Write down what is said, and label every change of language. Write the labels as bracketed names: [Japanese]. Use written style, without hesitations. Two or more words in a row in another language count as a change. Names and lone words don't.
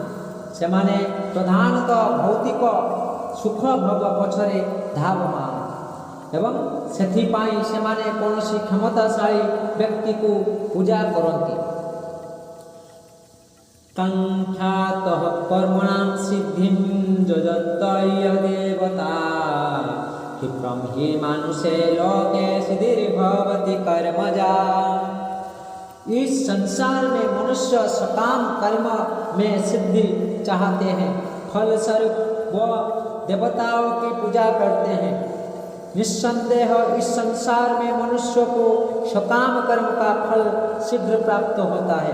[Odia] ସେମାନେ ପ୍ରଧାନତଃ ଭୌତିକ ସୁଖ ଭୋଗ ପଛରେ ଧାବମାନ ଏବଂ ସେଥିପାଇଁ ସେମାନେ କୌଣସି କ୍ଷମତାଶାଳୀ ବ୍ୟକ୍ତିକୁ ପୂଜା କରନ୍ତି। [Sanskrit] କାଙ୍କ୍ଷାତଃ କର୍ମଣାଂ ସିଦ୍ଧିଂ ଯଜନ୍ତ ଦେବତା क्षिप्रं हि मानुषे लोके सिद्धिर्भवति कर्मजा। [Hindi] इस संसार में मनुष्य सकाम कर्म में सिद्धि चाहते हैं, फल स्वरूप वो देवताओं की पूजा करते हैं। निस्संदेह इस संसार में मनुष्य को सकाम कर्म का फल शीघ्र प्राप्त होता है।